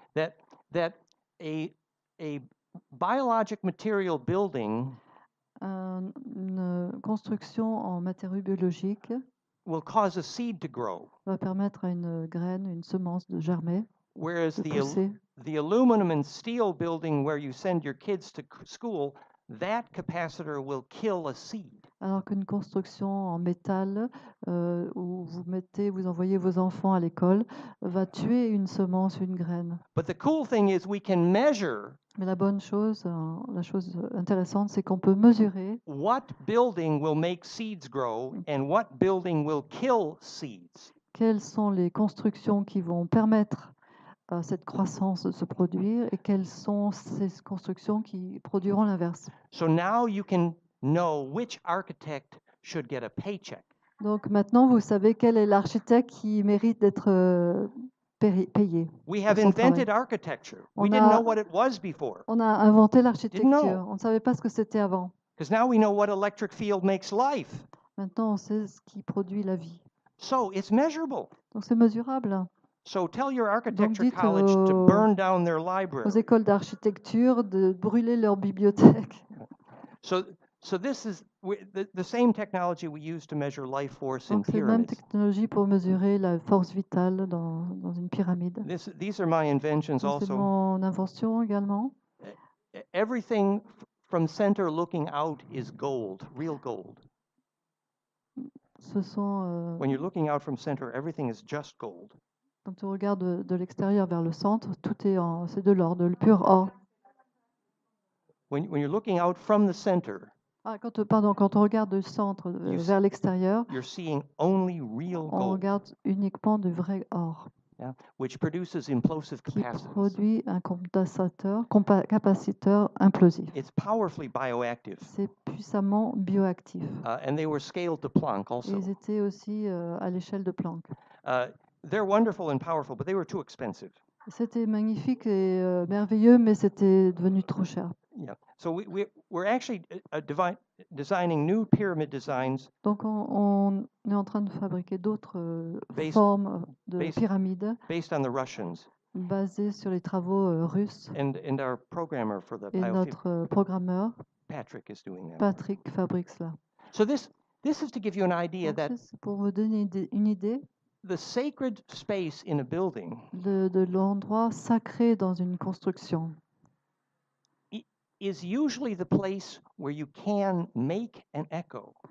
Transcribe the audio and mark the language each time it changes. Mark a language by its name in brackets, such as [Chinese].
[English] That a biologic material building [French] une construction en matériaux biologiques [English] will cause a seed to grow. [French] Va permettre à une graine, une semence de germer, [English] Whereas [French] de pousser. [English] the aluminum and steel building where you send your kids to school, that capacitor will kill a seed. [French] Alors qu'une construction en métal où vous envoyez vos enfants à l'école va tuer une semence, une graine. [English] But the cool thing is we can measure. [French] Mais la chose intéressante, c'est qu'on peut mesurer [English] what building will make seeds grow and what building will kill seeds. [French] Quelles sont les constructions qui vont permettre à cette croissance de se produire et quelles sont ces constructions qui produiront l'inverse. [English] So now you can know which architect should get a paycheck. [French] Donc maintenant, vous savez quel est l'architecte qui mérite d'être payé. [English] We have invented architecture. We didn't know what it was before. [French] On a inventé l'architecture. On ne savait pas ce que c'était avant. [English] Because now we know what electric field makes life. [French] Maintenant, on sait ce qui produit la vie. [English] So it's measurable. [French] Donc c'est mesurable. [English] So tell your architecture college to burn down their library. [French] Aux écoles d'architecture de brûler leur bibliothèque. [English] So this is the same technology we use to measure life force in [French] Donc c'est la même technologie pour mesurer la force vitale dans une pyramide. [English] These are my inventions also. [French] C'est mon invention également. [English] Everything from center looking out is gold, real gold. [French] Ce sont [English] When you're looking out from center, everything is just gold. [French] Quand on regarde de l'extérieur vers le centre, tout c'est de l'or, de le pur or. [English] When you're looking out from the center, [French] quand on regarde du centre vers l'extérieur, [English] you're seeing only real gold. [French] On regarde uniquement du vrai or. [English] Yeah, which produces implosive [French] qui [English] capacitance. [French] Produit un capaciteur implosif. [English] It's powerfully bioactive. [French] C'est puissamment bioactif. [English] And they were scaled to Planck also. [French] Ils étaient aussi à l'échelle de Planck. [English] They're wonderful and powerful, but they were too expensive. [French] C'était magnifique et merveilleux, mais c'était devenu trop cher. [English] Yeah. So we're actually designing new pyramid designs. [French] Donc on est en train de fabriquer d'autres formes de pyramides [English] based on the Russians. [French] Basées sur les travaux russes. [English] And our programmer for the [French] et notre programmeur [English] Patrick is doing that. [French] Patrick fabrique cela. [English] So this is to give you an idea that [French] pour vous donner une idée. [English] The sacred space in a building. [French] De l'endroit sacré dans une construction. [English] Is usually the place where you can make an echo.